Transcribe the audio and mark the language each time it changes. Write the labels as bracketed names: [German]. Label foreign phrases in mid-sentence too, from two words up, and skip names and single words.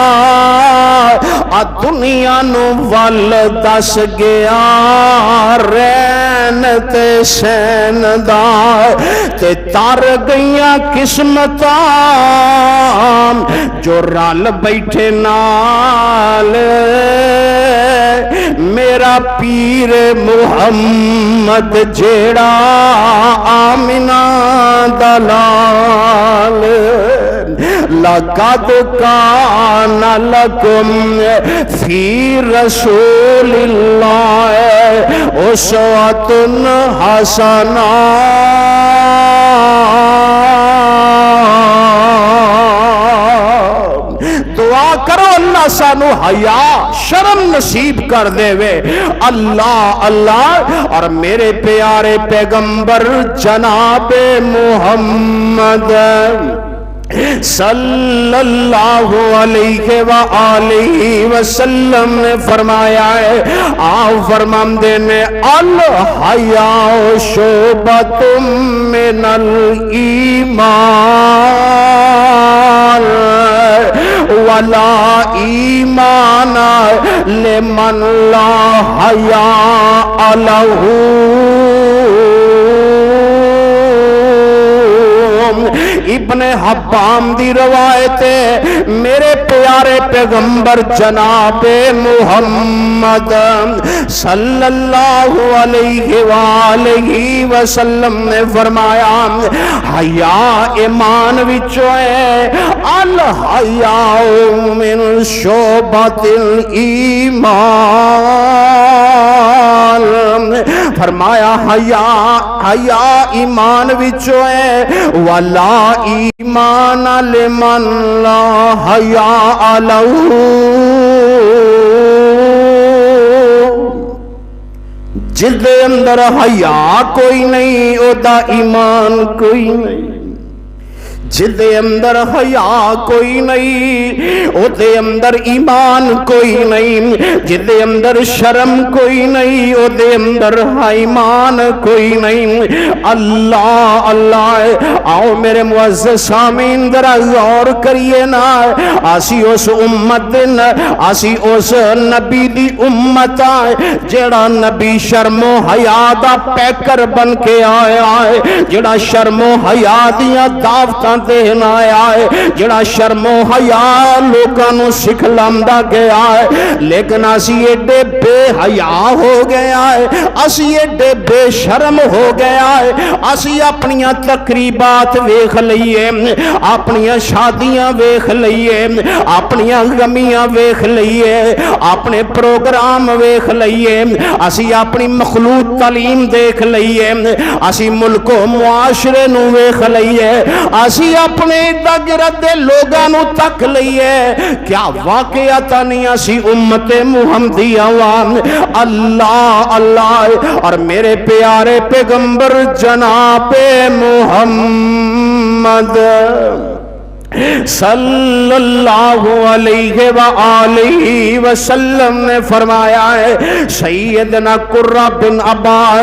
[Punjabi] آ دنیا نوں ول دس گیا رین تے سین دا تے تر گئیاں قسمتاں جو رل بیٹھے نال میرا پیر محمد جیہڑا آمنہ دا لال [Arabic] لقد كان لكم في رسول الله أسوة حسنة. [Punjabi] دعا کرو اللہ سانوں حیا شرم نصیب کر دیوے. اللہ اللہ اور میرے پیارے پیغمبر جناب محمد [Arabic] صلى الله عليه وآله وسلم [Punjabi] نے فرمایا ہے، آپ فرماتے نے [Arabic] الحياء شعبة من الإيمان ولا إيمان لمن لا حياء له. [Punjabi] ابن حبان دی روایت میرے پیارے پیغمبر جناب محمد [Arabic] صلى الله عليه وآله وسلم [Punjabi] نے فرمایا حیا ایمان وچوں ہے [Arabic] الحياء من شعبة الإيمان. [Punjabi] فرمایا حیا حیا ایمان وچوں ہے [Arabic] ولا إيمان لمن لا حياء له. [Punjabi] جدے اندر حیا کوئی نہیں اودا ایمان کوئی نہیں ओदा ईमान कोई नहीं, جدے اندر حیا کوئی نہیں او دے اندر ایمان کوئی نہیں، جدے اندر شرم کوئی نہیں او دے اندر ایمان کوئی نہیں۔ اللہ اللہ، آؤ میرے معزز سامعین ذرا غور کریے نا، اسی اس امت اسی اس نبی دی امت آئے جڑا نبی شرم و حیا دا پیکر بن کے آیا ہے، جڑا شرم و حیا دیاں دعوتاں دینا آیا ہے، جڑا شرم و حیا لوکاں نوں سکھلاندا گیا ہے، لیکن اسی ایڈے بے حیا ہو گیا ہے، اسی ایڈے بے شرم ہو گیا ہے، اسی اپنیاں تقریبات ویکھ لئیے، اپنیاں شادیاں ویکھ لئیے، اپنیاں غمیاں ویکھ لئیے، اپنے پروگرام ویکھ لئیے، اسی اپنی مخلوط تعلیم دیکھ لئیے، اسی ملک و معاشرے نو ویکھ لئیے، اسی اپنے ارد گرد لوگاں نو تک لئیے، کیا واقعتا نہیں اسی امت محمدیہ وان؟ اللہ اللہ، اور میرے پیارے پیغمبر جناب محمد [Arabic] صلی اللہ علیہ وآلہ وسلم [Punjabi] نے فرمایا ہے، سیدنا قرہ بن ابا